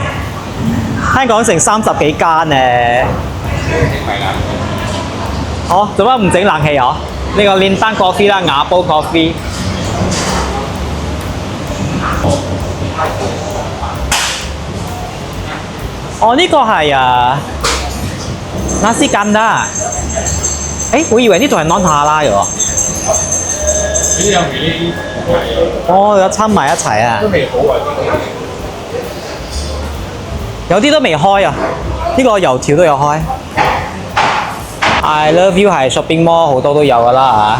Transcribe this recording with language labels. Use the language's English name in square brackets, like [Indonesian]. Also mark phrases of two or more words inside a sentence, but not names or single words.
[Cantonese] 香港成30幾間咧。哦，做乜唔整冷氣啊？呢個連燈 coffee 啦，雅煲 coffee。哦，呢個係 [Malay] nasi kandar。 [Cantonese] 我以為呢度係 [English] non halal [Cantonese] 嘅喎。呢有味呢？哦，有摻埋一齊啊！都未好啊！有啲都未開啊！呢個油條都有開。I Love You 係 [English] shopping mall [Cantonese] 好多都有㗎啦